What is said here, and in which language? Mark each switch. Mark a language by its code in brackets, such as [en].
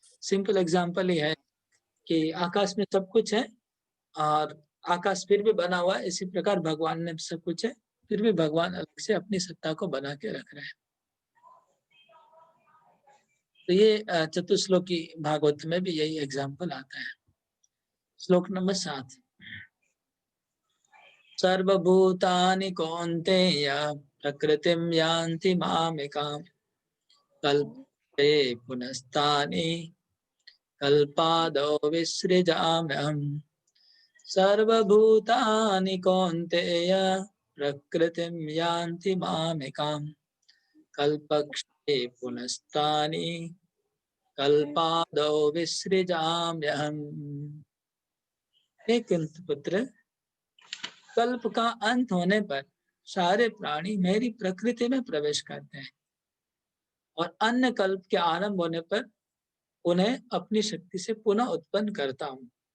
[hi] Simple example ही है कि आकाश में सब कुछ है और आकाश फिर भी बना हुआ है, इसी प्रकार भगवान ने सब कुछ है, फिर भी भगवान अलग से अपनी सत्ता को बना के रख रहे हैं। तो ये चतुश्लोकी भागवत में भी यही एग्जाम्पल आता है। श्लोक नंबर 7। [sa] सर्वभूतानि कौन्तेय प्रकृतिं यान्ति मामिकां कल्पते पुनस्तानि कल्पादौ विसृजाम्यहम्। सर्वभूतानि कौन्तेय प्रकृतिं यान्ति मामिकां कल्पक्षये पुनस्तानि कल्पादौ विसृजाम्यहम्। [hi] हे कुंतपुत्र, कल्प का अंत होने पर सारे प्राणी मेरी प्रकृति में प्रवेश करते हैं और अन्य कल्प के आरंभ होने पर उन्हें अपनी शक्ति से पुनः उत्पन्न करता हूँ।